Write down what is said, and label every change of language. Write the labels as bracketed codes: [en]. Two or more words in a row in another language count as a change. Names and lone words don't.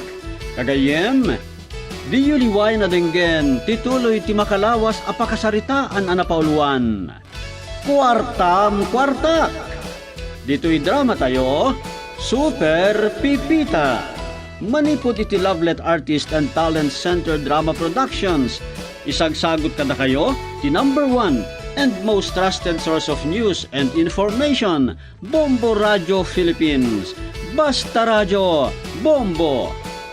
[ilo] Kagayem, di yuliway na denggen, tituloy ti makalawas apakasaritaan anapauluan. Kwartam-kwartak. Dito'y drama tayo, Super Pipita. Manipod iti Lovelet Artist and Talent Center Drama Productions. Isagsagot kada kayo, ti [en] number 1 and most trusted source of news and information, Bombo Radio Philippines. Basta Radio, Bombo!